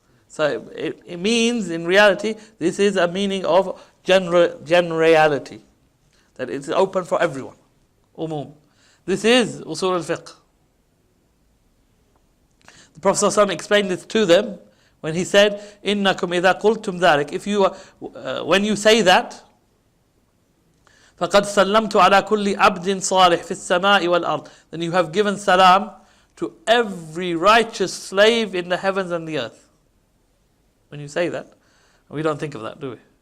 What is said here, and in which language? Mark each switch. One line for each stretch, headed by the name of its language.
English: So it means, in reality, this is a meaning of generality. That it's open for everyone. Umum. This is Usool Al-Fiqh. The Prophet ﷺ explained this to them when he said,
Arabic: إِنَّكُمْ إِذَا قُلْتُمْ ذَلِكَ.
English: If you, when you say that,
Arabic: فَقَدْ سَلَّمْتُ عَلَى كُلِّ عَبْدٍ صَالِحٍ فِي السَّمَاءِ وَالْأَرْضِ.
English: Then you have given salam to every righteous slave in the heavens and the earth. When you say that, we don't think of that, do we?